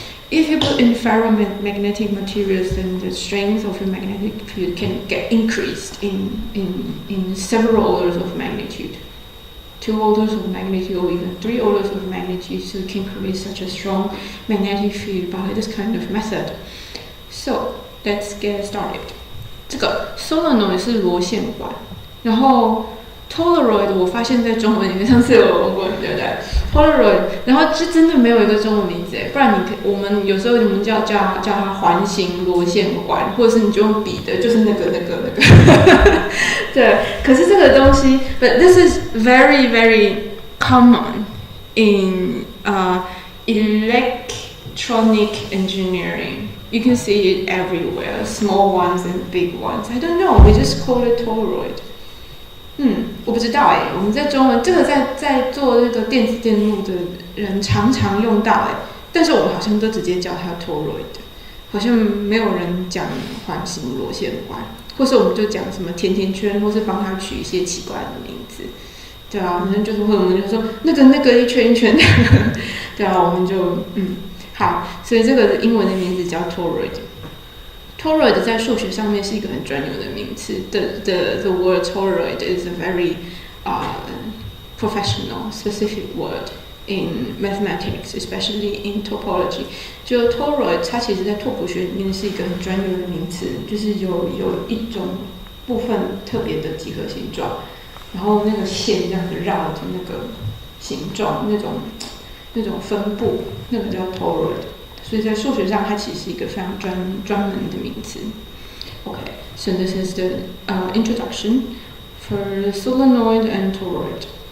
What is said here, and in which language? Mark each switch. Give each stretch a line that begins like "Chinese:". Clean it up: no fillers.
English: If you put in ferromagnetic materials, then the strength of your magnetic field can get increased in several orders of magnitude. 2 orders of magnitude or even 3 orders of magnitude, so you can create such a strong magnetic field by this kind of method. So let's get started.
Chinese: 这个 solenoid 是螺线管，然后Toroid 我发现在中文里面，上次有问过，对不对 ？Toroid， 然后就真的没有一个中文名字，不然我们有时候叫它环形螺线管，或者是你就用笔的，就是那个。对，可是这个东西
English: ，but this is very very common in electronic engineering. You can see it everywhere, small ones and big ones. I don't know, we just call it toroid.
Chinese: 我不知道我们在中文这个在做这个电子电路的人常常用到但是我们好像都直接叫它 toroid， 好像没有人讲环形螺线管，或是我们就讲什么甜甜圈，或是帮它取一些奇怪的名字。对啊，反正就是会，我们就说那个一圈一圈的，对啊，我们就好，所以这个英文的名字叫 toroid。toroid 在数学上面是一个很专有的名词。
English: The word toroid is a very professional, specific word in mathematics, especially in topology.
Chinese: 就 toroid 它其实在拓扑学里面是一个很专有的名词，就是有一种部分特别的几何形状，然后那个线这样子绕着那个形状，那种分布，那个叫 toroid。所以在数学上它其实是一个非常专门的名词。
English: Okay, so this is the introduction for solenoid and toroid.